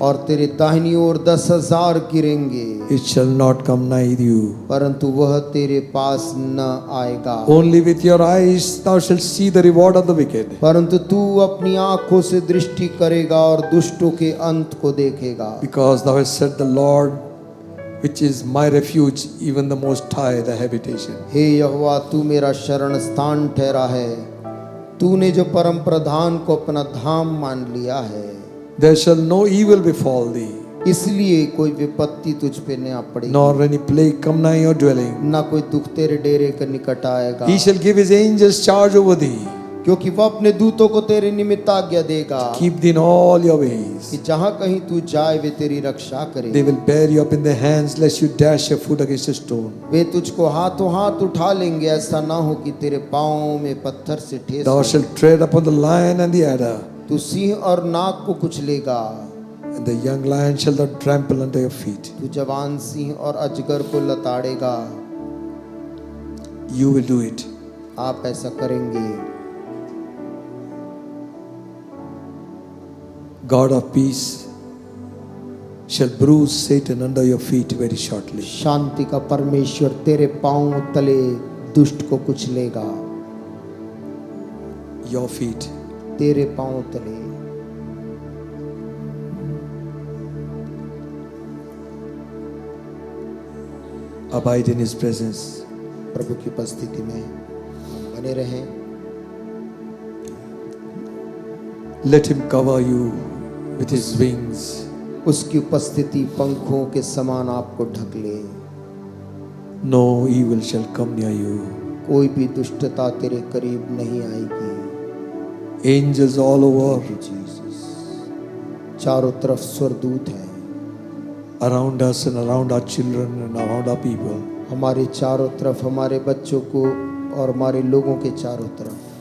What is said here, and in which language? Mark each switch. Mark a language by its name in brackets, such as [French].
[Hindi] और तेरे दाहिनी ओर 10,000 गिरेंगे, [English] it shall not come nigh you। [Hindi] परंतु वह तेरे पास न आएगा। [English] Only with your eyes thou shalt see the reward of the wicked, [Hindi] परंतु तू अपनी आंखों से दृष्टि करेगा और दुष्टों के अंत को देखेगा। [English] because thou hast set the Lord, which is my refuge, even the Most High, the habitation। [Hindi] हे यहोवा, तू मेरा शरण स्थान ठहरा है, तूने जो परम प्रधान को अपना धाम मान लिया है। [English] There shall no evil befall thee, [Hindi] इसलिए कोई विपत्ति तुझ पे न पड़ेगी, [English] nor any plague come nigh your dwelling। [Hindi] ना कोई दुख तेरे डेरे के निकट आएगा। [English] He shall give his angels charge over thee, [Hindi] क्योंकि वह अपने दूतों को तेरे निमित्त आज्ञा देगा [English] keep thee in all your ways। [Hindi] कि जहां कहीं तू जाए वे तेरी रक्षा करे। [English] They will bear you up in their hands, lest you dash your foot against a stone। [Hindi] वे तुझको हाथों हाथ उठा लेंगे, ऐसा ना हो कि तेरे पाँव में पत्थर से ठेस [English] Thou [Hindi] हो। [English] shalt tread upon the lion and the adder, [Hindi] तू सिंह और नाग को कुचलेगा, [English] and the young lion shall thou trample under your feet। [Hindi] तू जवान सिंह और अजगर को लताड़ेगा। [English] You will do it। [Hindi] आप ऐसा करेंगे। [English] God of peace, shall bruise Satan under your feet very shortly. [Hindi] शांति का परमेश्वर तेरे पांव तले दुष्ट को कुचलेगा। [English] Your feet. [Hindi] तेरे पांव तले। [English] Abide in His presence. [Hindi] प्रभु की उपस्थिति में बने रहें। [English] Let Him cover you with His wings. [Hindi] उसकी उपस्थिति पंखों के समान आपको ढक ले। [English] No evil shall come near you. [Hindi] कोई भी दुष्टता तेरे करीब नहीं आएगी। [English] Angels all over [Hindi] जीसस, चारों तरफ स्वर्गदूत हैं, [English] around us and around our children and around our people. [Hindi] हमारे चारों तरफ, हमारे बच्चों को और हमारे लोगों के चारों तरफ।